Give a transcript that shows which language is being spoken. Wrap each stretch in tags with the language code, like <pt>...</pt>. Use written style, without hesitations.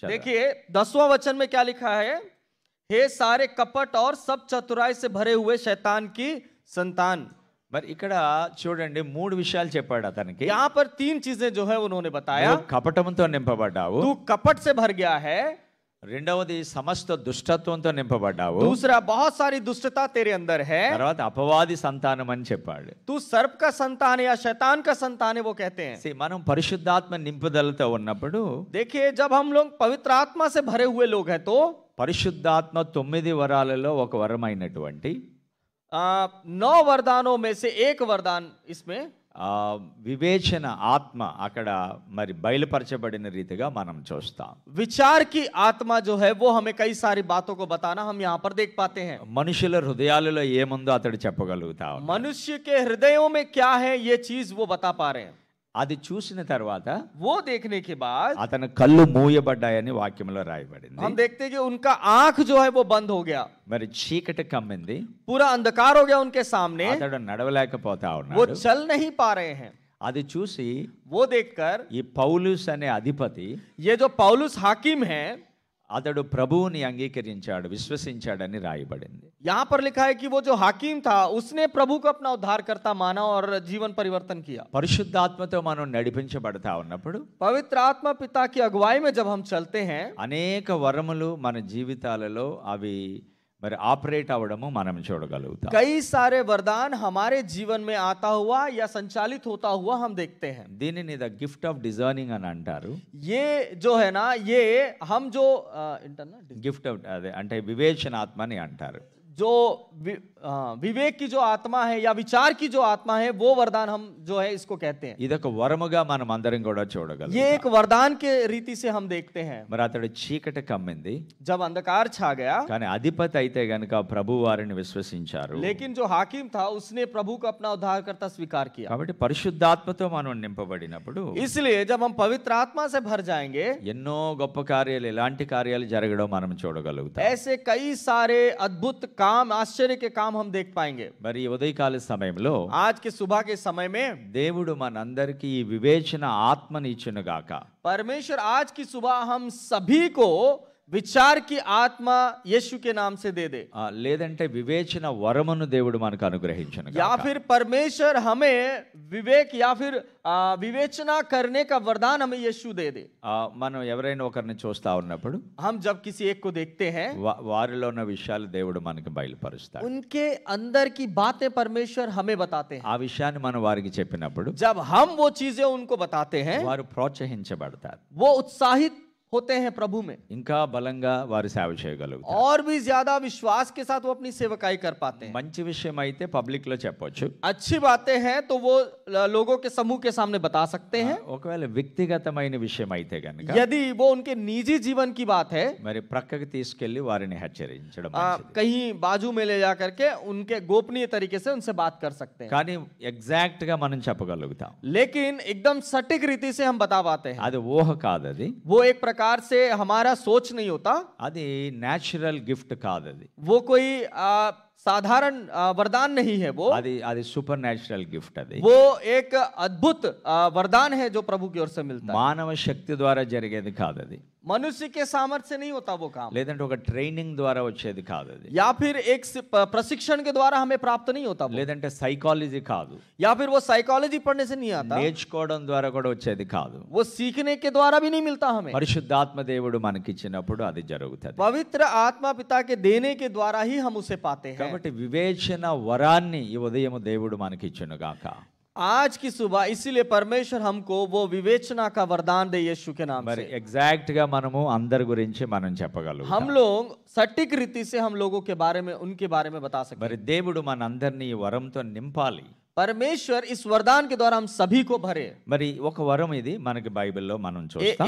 <hi>देखिए 10वां वचन में क्या लिखा है? हे सारे कपट और सब चतुराई से भरे हुए शैतान की संतान।</hi> <te>మరి ఇక్కడ చూడండి 3 విషయాలు చెప్పాడు అతనికి.</te> <hi>यहाँ पर 3 चीजें जो है उन्होंने बताया।</hi> <te>నువ్వు కపటంతో నింపబడ్డావు,</te> <hi>तू कपट से भर गया है।</hi> <te>రెండవది సమస్త దుష్టత్వంతో నింపబడ్డావు,</te> <hi>दूसरा बहुत सारी दुष्टता तेरे अंदर है।</hi> <te>తర్వాత అపవాది సంతానం అని చెప్పాడు.</te> <hi>तू सर्प का संतान है या शैतान का संतान है, वो कहते हैं।</hi> <te>మనం పరిశుద్ధాత్మ నింపుదలతో ఉన్నప్పుడు,</te> <hi>देखिए जब हम लोग पवित्र आत्मा से भरे हुए लोग हैं तो</hi> <te>పరిశుద్ధాత్మ 9 వరాలలో ఒక వరమైనటువంటి</te> <hi>9 वरदानों में से एक वरदान इसमें</hi> <te>వివేచన ఆత్మ అక్కడ మరి బయలుపరచబడిన రీతిగా మనం చూస్తాం.</te> <hi>विचार की आत्मा जो है वो हमें कई सारी बातों को बताना हम यहाँ पर देख पाते हैं।</hi> <te>మనుషుల హృదయాలలో ఏముందో అతడు చెప్పగలుగుతా ఉన్నాడు.</te> <hi>मनुष्य के हृदयों में क्या है ये चीज वो बता पा रहे हैं।</hi> <te>అది చూసిన తర్వాత</te> <hi>वो देखने के बाद</hi> <te>అతని కళ్ళు మూయబడ్డాయని వాక్యంలో రాయబడింది.</te> <hi>हम देखते हैं कि उनका आंख जो है वो बंद हो गया,</hi> <te>మరి చీకటి కమ్మింది,</te> <hi>पूरा अंधकार हो गया उनके सामने,</hi> <te>అతడు నడవలేకపోతా</te> <hi>वो</hi> <te>ఉన్నాడు.</te> <hi>चल नहीं पा रहे हैं।</hi> <te>అది చూసి</te> <hi>वो देखकर</hi> <te>ఈ పౌలుస్ అనే అధిపతి,</te> <hi>ये जो पौलुस हाकिम है,</hi> <te>అతడు ప్రభువుని అంగీకరించాడు, విశ్వసించాడని రాయబడింది.</te> <hi>यहाँ पर लिखा है कि वो जो हाकिम था उसने प्रभु को अपना उद्धारकर्ता माना और जीवन परिवर्तन किया।</hi> <te>పరిశుద్ధాత్మతో మనం నడిపించబడతా ఉన్నప్పుడు,</te> <hi>पवित्र आत्मा पिता की अगुवाई में जब हम चलते हैं,</hi> <te>అనేక వరములు మన జీవితాలలో అవి మరి ఆపరేట్ అవ్వడము మనం చూడగలుగుతాం.</te> <hi>कई सारे वरदान हमारे जीवन में आता हुआ या संचालित होता हुआ हम देखते हैं।</hi> <te>దీనిని</te> <en>the gift of discerning</en> <te>అని అంటారు.</te> <hi>ये जो है ना, ये हम जो</hi> <en>gift of</en> <te>అదే అంటే వివేచనాత్మ అని అంటారు.</te> <hi>जो विवेक की जो आत्मा है या विचार की जो आत्मा है वो वरदान हम जो है इसको कहते हैं।</hi> <te>ఇదొక వరముగా మనం అందరం కూడా చూడగలం.</te> <hi>ये एक वरदान के रीति से हम देखते हैं।</hi> <te>మరి అతడు చీకటి కమ్మింది,</te> <hi>जब अंधकार छा गया,</hi> <te>కానీ అధిపతి అయితే గనుక ప్రభు వారిని విశ్వసించారు.</te> <hi>लेकिन जो हाकिम था उसने प्रभु को अपना उद्धारकर्ता स्वीकार किया।</hi> <te>కాబట్టి పరిశుద్ధాత్మతో మనం నింపబడినప్పుడు</te> <hi>इसलिए जब हम पवित्र आत्मा से भर जाएंगे,</hi> <te>ఎన్నో గొప్ప కార్యాలు, ఎలాంటి కార్యాలు జరగడం మనం చూడగలుగుతాం.</te> <hi>ऐसे कई सारे अद्भुत काम, आश्चर्य के काम हम देख पाएंगे।</hi> <te>మరి ఈ ఉదయకాల సమయంలో</te> <hi>आज के सुबह के समय में</hi> <te>దేవుడు మనందరికీ ఈ వివేచన ఆత్మని ఇచ్చును గాక.</te> <hi>परमेश्वर आज की सुबह हम सभी को विचार की आत्मा यीशु के नाम से दे दे,</hi> <te>లేదంటే వివేచన వరమును దేవుడు మనకు అనుగ్రహించును</te> <hi>या</hi> <te>గాక.</te> <hi>फिर परमेश्वर हमें विवेक या फिर विवेचना करने का वरदान हमें यीशु दे दे।</hi> <te>మనం ఎవరైనా ఒకరిని చూస్తా ఉన్నప్పుడు</te> <hi>हम जब किसी एक को देखते हैं,</hi> <te>వారిలో ఉన్న విషయాలు దేవుడు మనకు బయలుపరుస్తాడు.</te> <hi>उनके अंदर की बातें परमेश्वर हमें बताते हैं।</hi> <te>ఆ విషయాన్ని మనం వారికి చెప్పినప్పుడు</te> <hi>जब हम वो चीजें उनको बताते हैं,</hi> <te>వారు ప్రోత్సహించబడతారు,</te> <hi>वो उत्साहित होते हैं प्रभु में,</hi> <te>ఇంకా బలంగా వారు సేవ చేయగలుగుతారు.</te> <hi>और भी ज्यादा विश्वास के साथ वो अपनी सेवकाई कर पाते हैं।</hi> <te>మంచి విషయం అయితే పబ్లిక్ లో చెప్పొచ్చు,</te> <hi>अच्छी बातें हैं तो वो लोगों के समूह के सामने बता सकते हैं।</hi> <te>ఒకవేళ వ్యక్తిగతమైన విషయం అయితే గనుక</te> <hi>यदि वो उनके निजी जीवन की बात है,</hi> <te>మరి ప్రక్కకి తీసుకెళ్లి వారిని హెచ్చరించడం మంచిది.</te> <hi>कहीं बाजू में ले जा करके उनके गोपनीय तरीके से उनसे बात कर सकते हैं,</hi> <te>కానీ ఎగ్జాక్ట్ గా మనం చెప్పగలుగుతాం.</te> <hi>लेकिन एकदम सटीक रीति से हम बता पाते हैं।</hi> <te>అది ఊహ కాదు, అది</te> <hi>वो एक प्रकार से हमारा सोच नहीं होता,</hi> <te>అది</te> <en>natural gift</en> <te>కాదు, అది</te> <hi>वो कोई साधारण वरदान नहीं है, वो</hi> <te>అది</te> <en>Supernatural gift.</en> <te>అది</te> <hi>वो एक अद्भुत वरदान है जो प्रभु की ओर से मिलता है।</hi> <te>మానవ శక్తి ద్వారా జరిగేది కాదు, అది</te> <hi>मनुष्य के सामर्थ्य से नहीं होता वो काम,</hi> <te>లేదంటే ఒక ట్రైనింగ్ ద్వారా వచ్చేది కాదు, అది</te> <hi>या फिर एक प्रशिक्षण के द्वारा हमें प्राप्त नहीं होता वो,</hi> <te>లేదంటే సైకాలజీ కాదు,</te> <hi>या फिर वो साइकोलॉजी पढ़ने से नहीं आता,</hi> <te>నేర్చుకోవడం ద్వారా కూడా వచ్చేది కాదు.</te> <hi>वो सीखने के द्वारा भी नहीं मिलता हमें।</hi> <te>పరిశుద్ధాత్మ దేవుడు మనకిచ్చినప్పుడు అది జరుగుతుంది.</te> <hi>पवित्र आत्मा पिता के देने के द्वारा ही हम उसे पाते हैं।</hi> <te>కాబట్టి వివేచన వరాన్ని ఈ ఉదయం దేవుడు మనకిచ్చును గాక.</te> <hi>आज की सुबह इसीलिए परमेश्वर हमको वो विवेचना का वरदान दे यीशु के नाम</hi> <te>మరి</te> <hi>से।</hi> <te>ఎగ్జాక్ట్ గా మనము అందరి గురించి మనం చెప్పగలం.</te> <hi>हम लोग सटीक रीति से हम लोगों के बारे में, उनके बारे में बता सकते</hi> <te>మరి</te> <hi>हैं।</hi> <te>దేవుడు మనందరినీ ఈ వరంతో నింపాలి.</te> <hi>परमेश्वर इस वरदान के द्वारा हम सभी को भरे।</hi> <te>మరి ఒక వరం ఇది మనకి బైబిల్లో మనం చూస్తాం.</te>